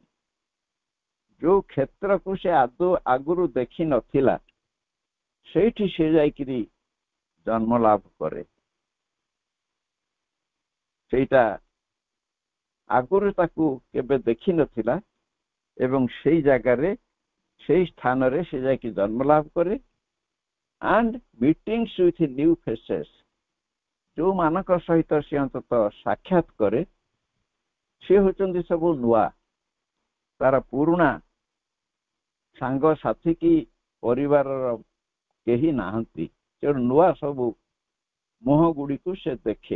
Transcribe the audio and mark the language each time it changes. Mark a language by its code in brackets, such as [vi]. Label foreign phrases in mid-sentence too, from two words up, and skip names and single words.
[or] ଯୋଉ କ୍ଷେତ୍ରକୁ ସେ ଆଦୌ ଆଗରୁ ଦେଖି ନଥିଲା ସେଇଠି ସେ ଯାଇକିରି ଜନ୍ମ ଲାଭ କରେ। ସେଇଟା ଆଗରୁ ତାକୁ କେବେ ଦେଖିନଥିଲା ଏବଂ ସେଇ ଜାଗାରେ ସେଇ ସ୍ଥାନରେ ସେ ଯାଇକି ଜନ୍ମ ଲାଭ କରେ। [en] and meetings with new faces, [or] ଯୋଉମାନଙ୍କ ସହିତ ସେ ଅନ୍ତତଃ ସାକ୍ଷାତ କରେ ସେ ହେଉଛନ୍ତି ସବୁ ନୂଆ। ତାର ପୁରୁଣା ସାଙ୍ଗସାଥୀ କି ପରିବାରର କେହି ନାହାନ୍ତି, ତେଣୁ ନୂଆ ସବୁ ମୁହଁ ଗୁଡ଼ିକୁ ସେ ଦେଖେ।